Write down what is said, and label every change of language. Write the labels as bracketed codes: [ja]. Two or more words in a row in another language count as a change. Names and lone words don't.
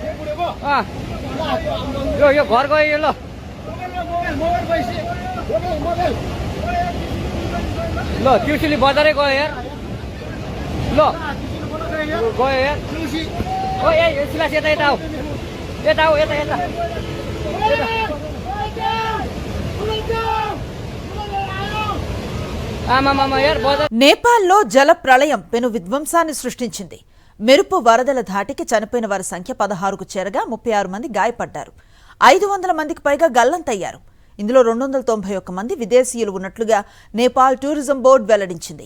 [ne] यो घर गयो यो ल त्रिशुली बजारै गयो यार ल गयो यार ओ ए सिलास यता आऊ यता आमा यार बजार [te] నేపాల్లో జల ప్రళయం పెను విధ్వంసాన్ని సృష్టించింది. మెరుపు వరదల ధాటికి చనిపోయిన వారి సంఖ్య 16కు చేరగా 36 మంది గాయపడ్డారు. 500 మందికి పైగా గల్లంతయ్యారు. ఇందులో 291 మంది విదేశీయులు ఉన్నట్లుగా నేపాల్ టూరిజం బోర్డు వెల్లడించింది.